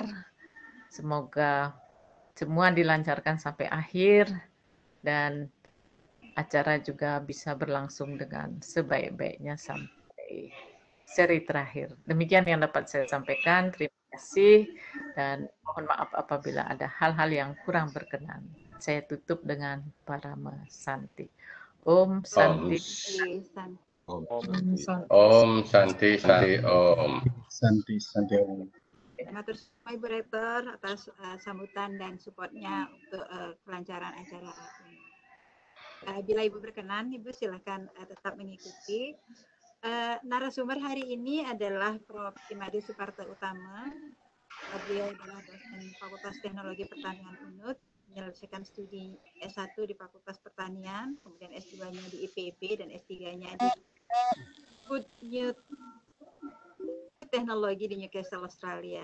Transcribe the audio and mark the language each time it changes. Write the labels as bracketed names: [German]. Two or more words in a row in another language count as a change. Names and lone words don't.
[Indonesian] Semoga semua dilancarkan sampai akhir dan acara juga bisa berlangsung dengan sebaik-baiknya sampai seri terakhir. Demikian yang dapat saya sampaikan. Terima kasih dan mohon maaf apabila ada hal-hal yang kurang berkenan. Saya tutup dengan Parama Santi. [Sanskrit] Om Santi. Om Santi Santi Om. Santi Om. [Javanese] Matur suwun [Indonesian] Ibu Rektor atas sambutan dan supportnya untuk kelancaran acara ini. Bila Ibu berkenan, Ibu silakan tetap mengikuti. Narasumber hari ini adalah Prof. Imade Suparto Utama. Beliau adalah dosen Fakultas Teknologi Pertanian UNUD, menyelesaikan studi S1 di Fakultas Pertanian, kemudian S2-nya di IPB dan S3-nya di Food New Teknologi di Newcastle, Australia.